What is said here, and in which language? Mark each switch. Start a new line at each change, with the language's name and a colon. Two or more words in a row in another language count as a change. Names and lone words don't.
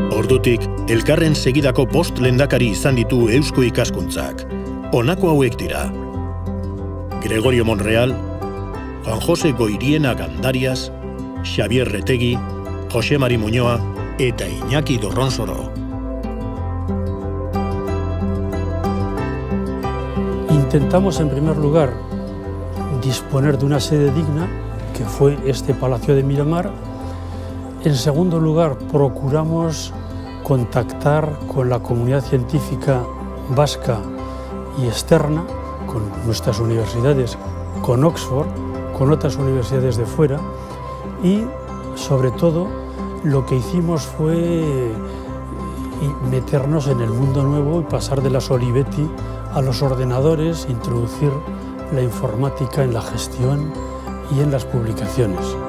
Basque: Ordutik, elkarren segidako 5 lehendakari izan ditu eusko ikaskuntzak. Honako hauek dira: Gregorio Monreal, Juan Jose Goiriena Gandarias, Xavier Retegi, Jose Mari Muñoa eta Iñaki Dorronsoro.
Spanish: Intentamos, en primer lugar, disponer de una sede digna, que fue este Palacio de Miramar. En segundo lugar, procuramos contactar con la comunidad científica vasca y externa, con nuestras universidades, con Oxford, con otras universidades de fuera, y sobre todo lo que hicimos fue meternos en el mundo nuevo y pasar de las Olivetti a los ordenadores, introducir la informática en la gestión y en las publicaciones.